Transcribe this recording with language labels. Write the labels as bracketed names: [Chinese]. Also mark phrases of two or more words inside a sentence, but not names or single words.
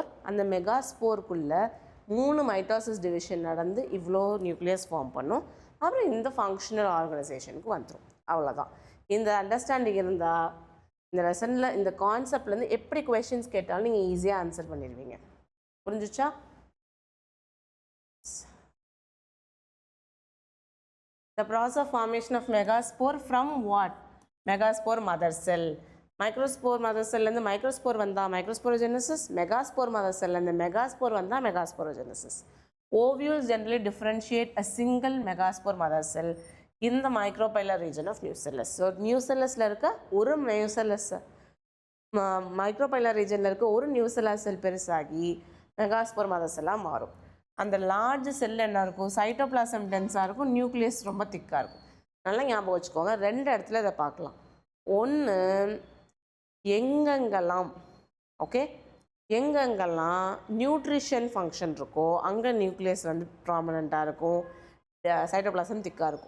[Tamil] அந்த மெகாஸ்போருக்குள்ளே 3 [English] mitosis division [Tamil] நடந்து இவ்வளோ [English] nucleus form [Tamil] பண்ணும். அப்புறம் இந்த [English] functional organisation [Tamil] வந்துடும். அவ்வளோதான். இந்த அண்டர்ஸ்டாண்டிங் இருந்தால் இந்த லெசனில் இந்த கான்செப்ட்லேருந்து எப்படி கொஷின்ஸ் கேட்டாலும் நீங்கள் ஈஸியாக ஆன்சர் பண்ணிடுவீங்க. புரிஞ்சிச்சா? [English] The process of formation of megaspore from what? Megaspore mother cell. Microspore mother cell and the microspore vanda microsporogenesis, megaspore mother cell and the megaspore vanda megasporogenesis. Ovules generally differentiate a single megaspore mother cell in the micropylar region of nucellus. [Tamil] So nucellus la irukka oru nucellus [English] micropylar region [Tamil] ல இருக்க ஒரு [English] nucellus cell [Tamil] பெருசாகி [English] megaspore mother cell [Tamil] ஆ மாறும். அந்த [English] large cell [Tamil] என்ன இருக்கும்? சைட்டோபிளாசம் டென்ஸாக இருக்கும், நியூக்ளியஸ் ரொம்ப திக்காக இருக்கும். நல்லா ஞாபகம் வச்சுக்கோங்க. 2 இடத்துல இதை பார்க்கலாம். ஒன்று எங்கெங்கெல்லாம் எங்கெங்கெல்லாம் [English] nutrition function [Tamil] இருக்கோ அங்கே நியூக்ளியஸ் வந்து ப்ராமினெண்ட்டாக இருக்கும், சைட்டோபிளாசம் திக்காக இருக்கும்.